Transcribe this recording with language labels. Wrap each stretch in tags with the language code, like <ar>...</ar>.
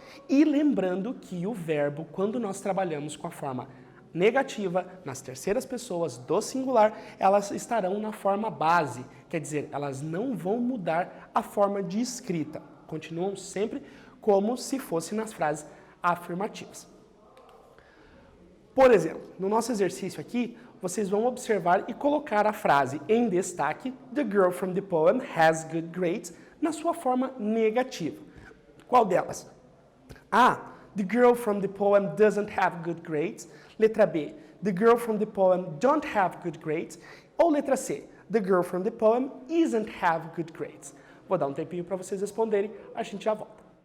<pt>E lembrando que o verbo, quando nós trabalhamos com a forma negativa, nas terceiras pessoas do singular, elas estarão na forma base, quer dizer, elas não vão mudar a forma de escrita, continuam sempre como se fosse nas frases afirmativas. Por exemplo, no nosso exercício aqui, vocês vão observar e colocar a frase em destaque,</pt> <en>The girl from the poem has good grades,</en> <pt>na sua forma negativa. Qual delas? A.</pt> <en>The girl from the poem doesn't have good grades.</en> <pt>Letra B.</pt> <en>The girl from the poem don't have good grades.</en> <pt>Ou letra C.</pt> <en>The girl from the poem isn't have good grades.</en> <pt>Vou dar um tempinho para vocês responderem, a gente já volta.</pt>